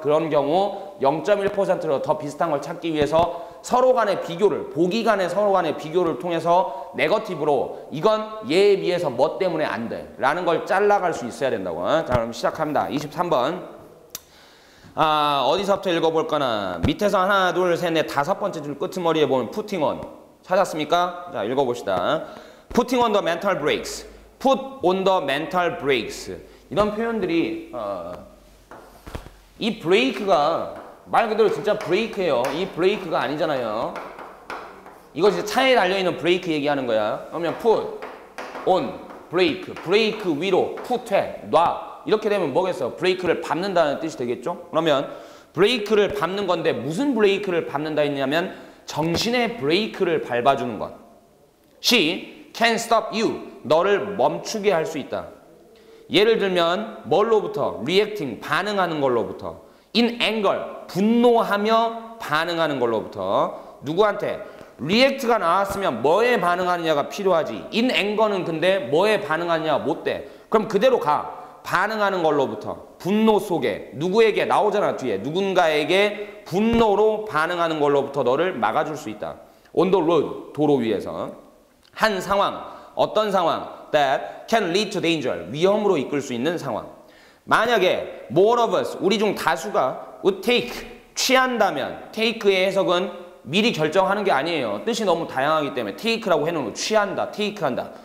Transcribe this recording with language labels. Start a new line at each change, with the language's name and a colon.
Korean: 그런 경우 0.1%로 더 비슷한 걸 찾기 위해서 서로 간의 비교를, 보기 간의 서로 간의 비교를 통해서 네거티브로 이건 얘에 비해서 뭐 때문에 안 돼 라는 걸 잘라갈 수 있어야 된다고. 자, 그럼 시작합니다. 23번. 어디서부터 읽어볼까나. 밑에서 하나, 둘, 셋, 넷, 5번째 줄 끄트머리에 보면
English: putting on.
Korean: 찾았습니까? 자, 읽어봅시다.
English: Putting on the mental brakes. Put on the mental brakes.
Korean: 이런 표현들이 이 브레이크가 말 그대로 진짜 브레이크예요. 이 브레이크가 아니잖아요. 이거 진짜 차에 달려있는 브레이크 얘기하는 거야. 그러면
English: put on
Korean: 브레이크. 브레이크 위로 put 해. 놔. 이렇게 되면 뭐겠어? 브레이크를 밟는다는 뜻이 되겠죠? 그러면 브레이크를 밟는 건데 무슨 브레이크를 밟는다 했냐면 정신의 브레이크를 밟아주는 것.
English: She can stop you.
Korean: 너를 멈추게 할 수 있다. 예를 들면 뭘로부터?
English: reacting,
Korean: 반응하는 걸로부터.
English: in anger,
Korean: 분노하며 반응하는 걸로부터. 누구한테? react가 나왔으면 뭐에 반응하느냐가 필요하지.
English: in anger
Korean: 는 근데 뭐에 반응하느냐가 못 돼. 그럼 그대로 가. 반응하는 걸로부터. 분노 속에. 누구에게? 나오잖아 뒤에. 누군가에게 분노로 반응하는 걸로부터 너를 막아줄 수 있다.
English: on the road,
Korean: 도로 위에서. 한 상황, 어떤 상황?
English: that can lead to danger,
Korean: 위험으로 이끌 수 있는 상황. 만약에
English: more of us,
Korean: 우리 중 다수가
English: would take,
Korean: 취한다면 take의 해석은 미리 결정하는 게 아니에요. 뜻이 너무 다양하기 때문에 take라고 해놓은 취한다, take한다.